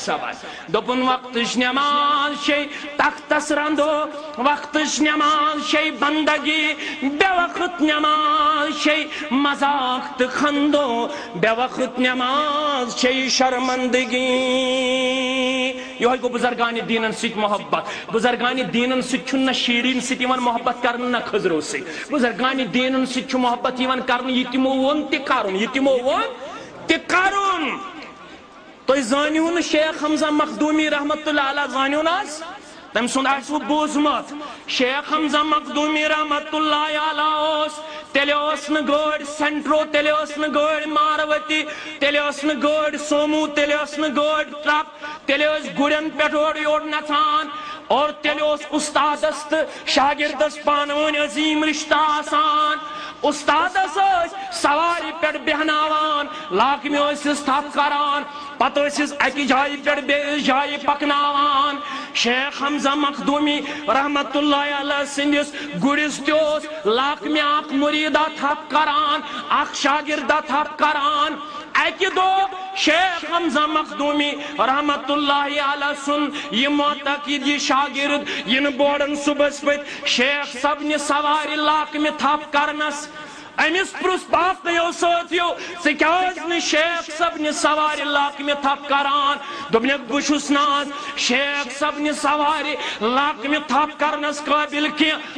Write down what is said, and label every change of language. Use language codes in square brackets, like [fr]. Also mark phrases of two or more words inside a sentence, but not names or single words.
[ks] صبن دوٚپُن وقتٕچ نٮ۪ماز چھے تختس رنٛدو وقتٕچ نٮ۪ماز چھے بندگی بے وقت نٮ۪ماز چھے مذاق تہٕ کھندو بے وقت نٮ۪ماز چھے شرمندگی یِہوٚے گوٚو بُزرگانہِ دیٖنن سۭتۍ محبت بُزرگانہِ دیٖنن سۭتۍ چھُنہٕ نہ شیٖرِنۍ سۭتۍ یِوان محبت کرنہٕ نہ خٔزرو سۭتۍ بُزرگانہِ دیٖنن سۭتۍ چھُ محبت یِوان کرنہٕ یہِ تِمو ووٚن تہِ کرُن تُہۍ زٲنِو نہٕ شیخ حمزہ مخدوٗمی [ar] رحمتہ اللہ علیہ [ks] زٲنِو نہ حظ تٔمۍ سُنٛد آسوٕ بوٗزمُت شیخ حمزہ مخدوٗمی [ar] رحمتہ اللہ علیہ [ks] اوس تیلے اس نہ گاڑی سینٹرو، تیلے اس نہ گاڑی ماروتی، تیلے اس نہ گاڑی سومو، تیلے اس نہ گاڑی ٹرک، تیلے اس گڑن پہ اور یور نژان، اور تیلے اس استادس تو شاگردس پانون عظیم رشتہ آسان. استادس سواری پہ بہناوان، لاکمہ ٲسِس تھپ کران، پتہ ٲسِس اکہِ جایہِ پہ بیٚیِس جایہِ پکناوان. شیخ حمزہ مخدومی [ar] رحمت اللہ علیہ [ks] سندس گُرِس تہِ اوس لاکمہ اکھ مُریٖدا تھپ کران، اکھ شاگردہ تھپ کران. اکہ دۄہ شیخ حمزہ مخدومی [ar] رحمت اللہ علیہ [ks] سن یہ معتقد یہ شاگرد ین بورن صبح پت شیخ صبنہِ سوارِ لاکمہ تھپ کرنس. امس پرس باقیو ساتھیو ژٕ کیازِ نہٕ شیخ صبنہِ سوارِ لاکمہ تھپ کران؟ دوٚپنکھ بہٕ چھُس نہٕ آز شیخ صبنہِ سوارِ لاکمہ تھپ کرنس قٲبِل کینٛہہ.